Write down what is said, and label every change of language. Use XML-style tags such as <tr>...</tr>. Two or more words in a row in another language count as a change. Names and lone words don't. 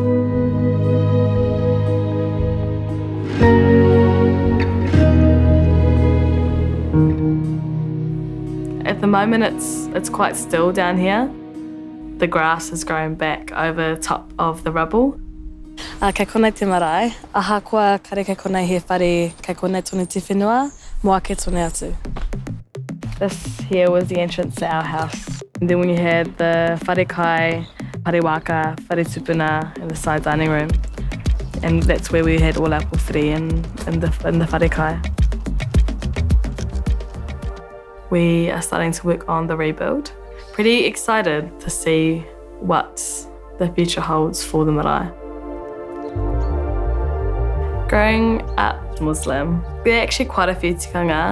<en>At the moment it's quite still down here. The grass has grown back over top of the rubble.</en> <mi>Kei konei te marae, aha koa kare kei konei he whare kei konei tonu te whenua, moa ke tonu atu.</mi> <en>This here was the entrance to our house. And then when you had the</en> <mi>whare kai, whare waka, whare tupuna</mi> <en>in the side dining room. And that's where we had all our pōwhiri in the</en> <mi>whare kai.</mi> <en>We are starting to work on the rebuild. Pretty excited to see what the future holds for the marae. Growing up Muslim, there are actually quite a few tikanga.</en>